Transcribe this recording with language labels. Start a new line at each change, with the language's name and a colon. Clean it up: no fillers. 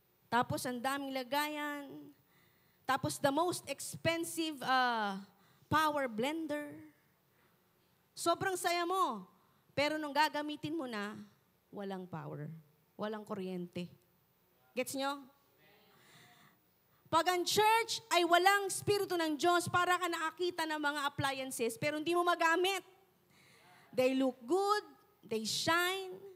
Filipino: Tapos ang daming lagayan.
English: Tapos the most expensive power blender.
Filipino: Sobrang saya mo. Pero nung gagamitin mo na, walang power. Walang kuryente. Gets nyo? Pag ang church ay walang Espiritu ng Diyos, para ka nakakita ng mga appliances, pero hindi mo magamit.
English: They look good, they shine.